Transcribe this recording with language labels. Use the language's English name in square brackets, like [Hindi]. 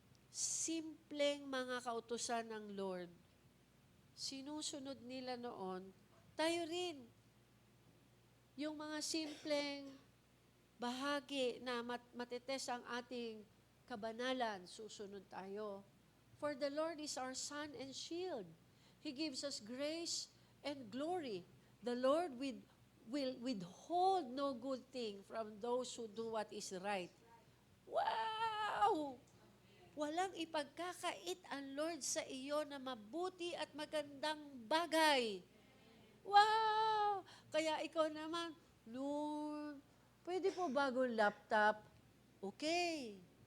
[Filipino] Simpleng mga kautusan ng Lord. Sinusunod nila noon. Tayo rin. Yung mga simpleng bahagi na matites ang ating kabanalan, susunod tayo. [English] For the Lord is our sun and shield. He gives us grace and glory. The Lord will withhold no good thing from those who do what is right. Wow! [Filipino] Walang ipagkakait ang Lord sa iyo na mabuti at magandang bagay. Wow! Kaya ikaw naman, Lord, pwede po bagong laptop? Okay.